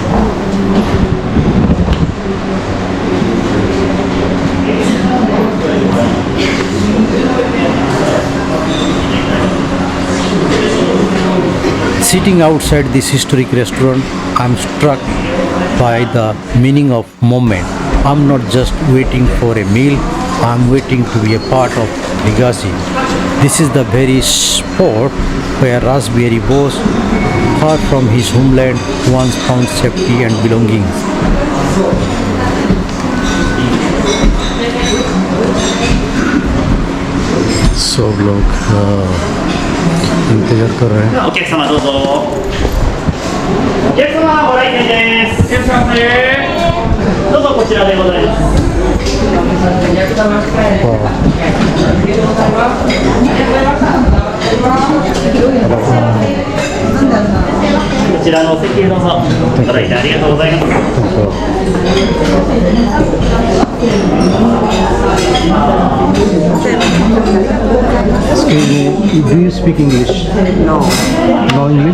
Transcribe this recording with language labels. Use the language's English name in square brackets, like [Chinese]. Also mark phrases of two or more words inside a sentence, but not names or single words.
[English] Sitting outside this historic restaurant, I'm struck by the meaning of moment. I'm not just waiting for a meal, I'm waiting to be a part of legacy. This is the very spot where Rash Bihari Bose, far from his homeland, once found safety and belongings. [Hindi] सब लोग इंतजार कर रहे हैं. [Japanese] お客様どうぞ。お客様ご来店です。どうぞこちらでございます。こちらのお席へどうぞ。ご来店ありがとうございます。 [English] Excuse me, do you speak English? No, No English?